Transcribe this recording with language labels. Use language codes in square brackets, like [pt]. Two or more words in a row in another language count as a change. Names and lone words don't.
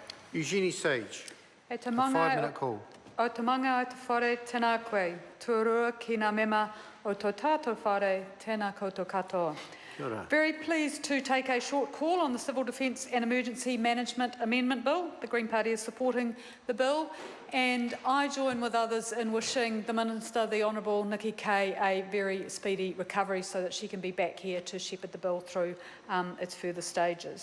[en] Eugenie Sage. [mi] E te A manga [en] 5-minute call. [mi] o te manga o te whare tēnā koe, tuarua ki ngā mema o tō tātou whare tēnā koutou katoa. Kia ora. [en] Very pleased to take a short call on the Civil Defence and Emergency Management Amendment Bill. The Green Party is supporting the bill, and I join with others in wishing the Minister, the Honourable Nikki Kay, a very speedy recovery so that she can be back here to shepherd the bill through its further stages.